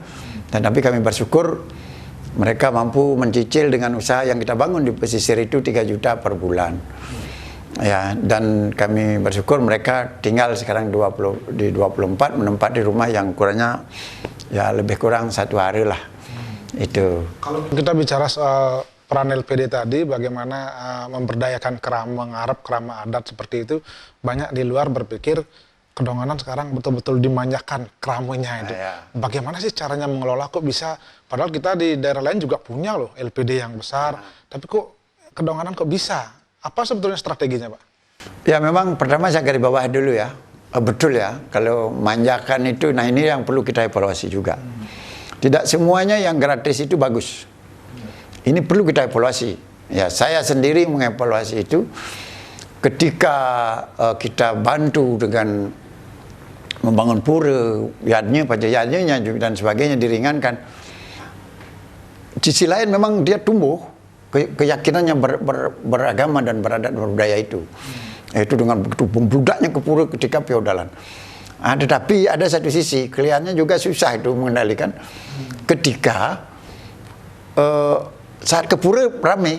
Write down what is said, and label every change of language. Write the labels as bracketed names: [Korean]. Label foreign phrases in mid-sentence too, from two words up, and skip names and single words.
[Indonesian] Tapi kami bersyukur mereka mampu mencicil dengan usaha yang kita bangun di pesisir itu 3 juta per bulan. Ya, dan kami bersyukur mereka tinggal sekarang 24 menempati rumah yang kurangnya ya lebih kurang 1 hari lah. Itu. Kalau kita bicara soal peran LPD tadi, bagaimana memberdayakan kerama, mengarap kerama adat seperti itu, banyak di luar berpikir Kedonganan sekarang betul-betul dimanjakan keramanya itu. Bagaimana sih caranya mengelola? Kok bisa? Padahal kita di daerah lain juga punya loh LPD yang besar. Tapi kok Kedonganan kok bisa? Apa sebetulnya strateginya, Pak? Ya memang pertama saya garis bawah dulu ya. Betul ya, kalau manjakan itu, nah ini yang perlu kita evaluasi juga. Tidak semuanya yang gratis itu bagus. Ini perlu kita evaluasi. Ya, saya sendiri mengevaluasi itu ketika kita bantu dengan membangun pura, yadnya, pajak yadnya dan sebagainya diringankan. Sisi lain memang dia tumbuh keyakinannya beragama dan beradat berbudaya itu. Itu dengan begitu membludaknya ke pura ketika feudalan. Tetapi ada satu sisi kelihatannya juga susah itu mengendalikan ketika saat ke pura ramai.